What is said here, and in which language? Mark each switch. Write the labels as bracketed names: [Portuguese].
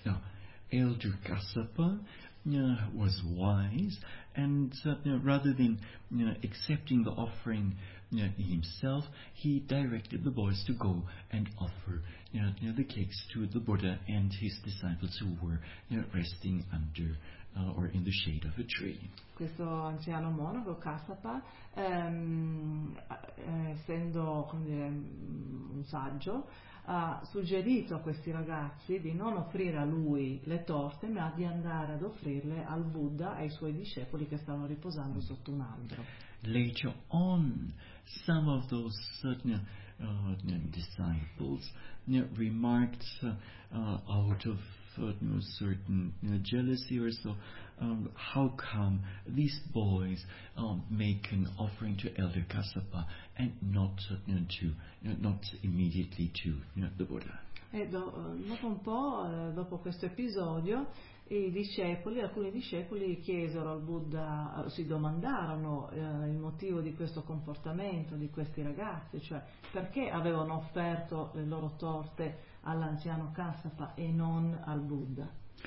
[English] Now, Elder Kassapa was wise, and rather than accepting the offering himself, he directed the boys to go and offer the cakes to the Buddha and his disciples who were resting under or in the shade of a tree. [Italian] Questo anziano monaco Kassapa, essendo un saggio, ha suggerito a questi ragazzi di non offrire a lui le torte, ma di andare ad offrirle al Buddha e ai suoi discepoli che stavano riposando sotto un albero. [English] Later on, some of those certain disciples remarked out of certain jealousy or so, how come these boys make an offering to Elder Kassapa and not not immediately to the Buddha? [Italian] E dopo un po', dopo questo episodio, alcuni discepoli chiesero al Buddha, si domandarono il motivo di questo comportamento di questi ragazzi, cioè perché avevano offerto le loro torte all'anziano Kassapa e non al Buddha.